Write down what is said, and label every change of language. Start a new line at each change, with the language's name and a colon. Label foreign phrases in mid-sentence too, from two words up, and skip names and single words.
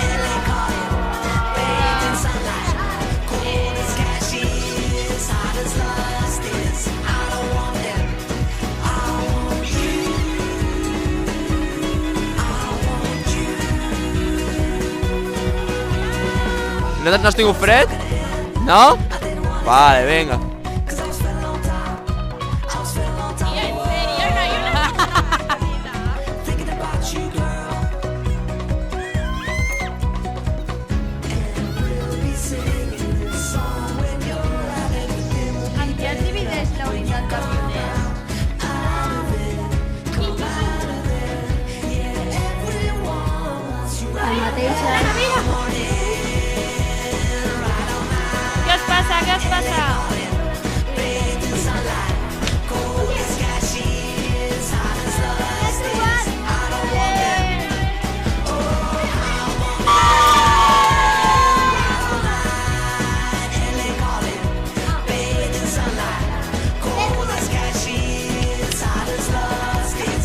English: LA calling, bathed in sunlight, cold as cashews, hot as lust is. I don't want them, I want you. I want you.
Catalan: No has tingut fred? No? Vale, venga.
English: 'Cause I was feeling on top. I was feeling on top.
Spanish: En serio, no hay una
English: Thinking about you, girl. And we'll be singing this song when you're out. Everything will be
Catalan: En què es divideix la unitat de pioners?
English: out of it. Come out of it. Yeah, everyone wants you
Catalan: El
English: out.
Catalan: mateix Què us passa? Què us passa?
English: Bathed in sunlight, cold as cashews, hot as lust is. I don't want them. Oh, I want right all night. LA calling, bathed in sunlight, cold as cashews, hot as lust is.